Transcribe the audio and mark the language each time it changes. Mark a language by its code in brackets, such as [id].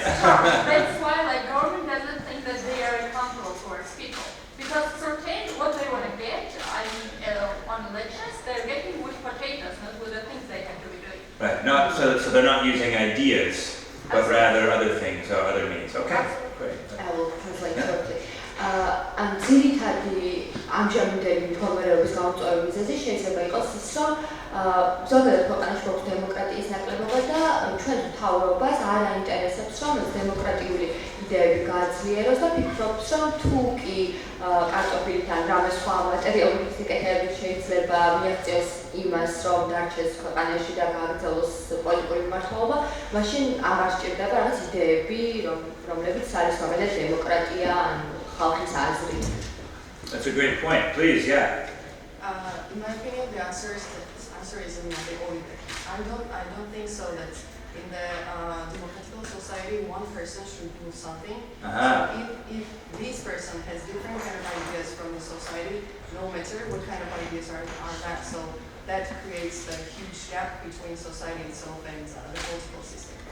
[en] That's why, like, government doesn't think that they are accountable towards people, because certain what they want to get, I mean, on elections, they're getting with potatoes, not with the things they have to be doing. Right. So they're not using ideas, but rather other things or other means. Okay. Great. I will translate shortly. [ka] ამ ძირითადი ამჟამინდელი მდგომარეობის გამოწვევის მიზეზი შეიძლება იყოს ის, რომ ზოგადად ქვეყანაში გვაქვს დემოკრატიის ნაკლებობა და ჩვენ მთავრობას არ აინტერესებს, რომ დემოკრატიული იდეები გაძლიეროს და ფიქრობს, რომ თუ კი კარტოფილით ან რამე სხვა მატერიალური სიკეთეებით შეიძლება მიაღწიოს იმას, რომ დარჩეს ქვეყანაში და გააგრძელოს პოლიტიკური მმართველობა, მაშინ აღარ სჭირდება რაღაც იდეები, რომლებიც არის მაგალითად დემოკრატია ან ხალხის აზრი. [en] That's a great point. Please, yeah. In my opinion, the answer is in the order. I don't think so that in the democratic society one person should do something. So if this person has different kind of ideas from the society, no matter what kind of ideas are that, so that creates a huge gap between society itself and the political system.